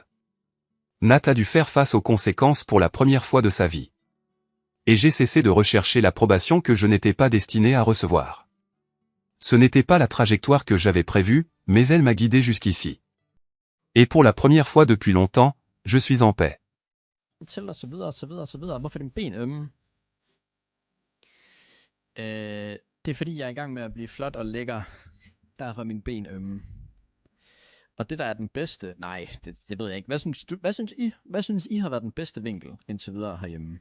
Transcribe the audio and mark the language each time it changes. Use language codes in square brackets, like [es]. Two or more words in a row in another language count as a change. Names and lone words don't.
[fr] Nat a dû faire face aux conséquences pour la première fois de sa vie. Et j'ai cessé de rechercher l'approbation que je n'étais pas destiné à recevoir. Ce n'était pas la trajectoire que j'avais prévue, mais elle m'a guidé jusqu'ici. Et pour la première fois depuis longtemps, je suis en paix. [da] Til og så videre, og så videre, og så videre. Hvorfor er dine ben ømme? Det er fordi, jeg er i gang med at blive flot og lækker. Derfor er mine ben ømme. Og det der er den bedste... Nej, det ved jeg ikke. Hvad synes I har været den bedste vinkel indtil videre herhjemme?